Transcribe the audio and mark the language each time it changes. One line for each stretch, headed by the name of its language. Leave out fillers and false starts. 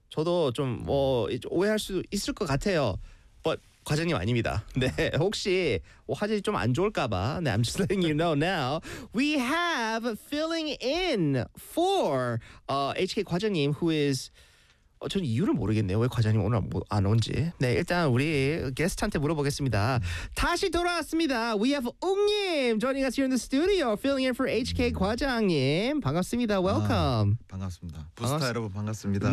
Korean: 저도 좀 오해할 수 있을 것 같아요. But 과장님 아닙니다. 네, 혹시 화질이 좀 안 좋을까봐.
English: 네, I'm just letting you know now. We have filling in for HK 과장님 who is...
Korean: 전 이유를 모르겠네요. 왜 과장님 오늘 안 온지. 네, 일단 우리 게스트한테 물어보겠습니다. 다시 돌아왔습니다.
English: We have 웅님 joining us here in the studio, filling in for HK 과장님.
Korean: 반갑습니다.
English: Welcome.
Korean: 아, 반갑습니다. 부스타 여러분 반갑습니다.